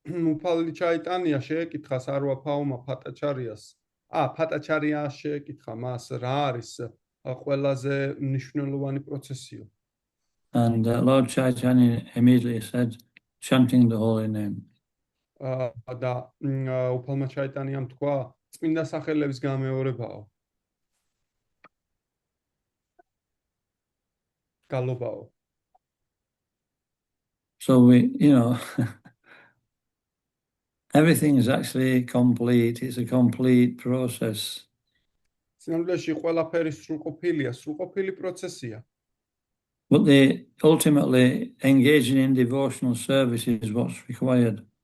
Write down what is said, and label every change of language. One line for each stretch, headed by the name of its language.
Georgian: უფალი ჩაიტანია შეეკითხა სარვაბჰაუმა ბჰატაჩარიას, ფატაჩარია შეეკითხა მას რა არის ყველაზე მნიშვნელოვანი პროცესიო.
English: And Lord Chaitanya immediately said, chanting the holy name.
Georgian: და უფალმა ჩაიტანიამ თქვა, წმინდა სახელების გამეორებაო. გალობაო.
English: So everything is actually complete. It's a complete process.
Georgian: სინამდვილეში ყველაფერი სრულყოფილია, სრულყოფილი პროცესია.
English: But ultimately engaging in devotional service is what's required.